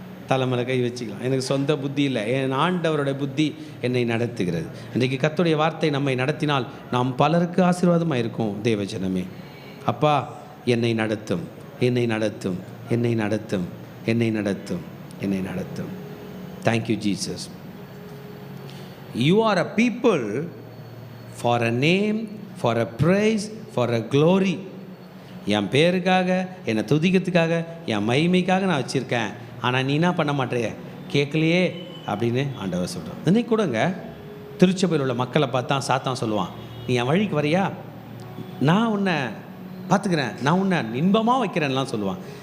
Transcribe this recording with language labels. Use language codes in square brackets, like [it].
[ta] தலைமையில கை வச்சுக்கலாம், எனக்கு சொந்த புத்தி இல்லை, என் ஆண்டவருடைய புத்தி என்னை நடத்துகிறது. இன்றைக்கு கர்த்தருடைய வார்த்தை நம்மை நடத்தினால் நாம் பலருக்கு ஆசீர்வாதமாக இருக்கும். தேவஜனமே, அப்பா என்னை நடத்தும், என்னை நடத்தும், என்னை நடத்தும், என்னை நடத்தும், என்னை நடத்தும். [en] Thank you Jesus. You are a people for a name, for a praise, for a glory. [ta] என் பேருக்காக, என்னை துதிக்கிறதுக்காக, என் மகிமைக்காக நான் வச்சுருக்கேன். ஆனால் நீ என்ன பண்ண மாட்டேறிய, கேட்கலையே அப்படின்னு ஆண்டவர் சொல்கிறான். இன்னைக்கு கூடங்க திருச்சபையில் உள்ள மக்களை பார்த்தா சாத்தான் சொல்லுவான், நீ என் வழிக்கு வரியா, நான் உன்னை பார்த்துக்கிறேன், நான் உன்னை இன்பமாக வைக்கிறேன்லாம் சொல்லுவான்.